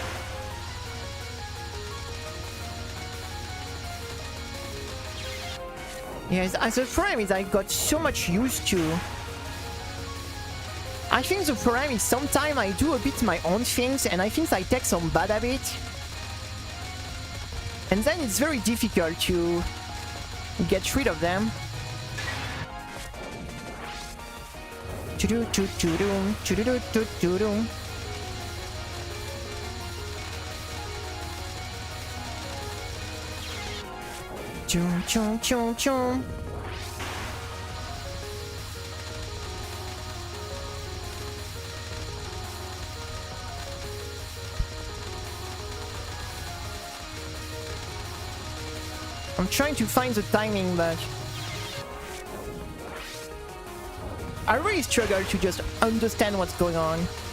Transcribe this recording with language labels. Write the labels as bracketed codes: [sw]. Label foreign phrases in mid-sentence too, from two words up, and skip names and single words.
[en] Yes, as a frame is I got so much used to. I think the problem is sometimes I do a bit my own things and I think I take some bad habit. And then it's very difficult to get rid of them. Choo-doo-choo-choo-doom, choo-doo-doo-choo-doom. Chum, chum, chum, chum. I'm trying to find the timing, but I really struggle to just understand what's going on.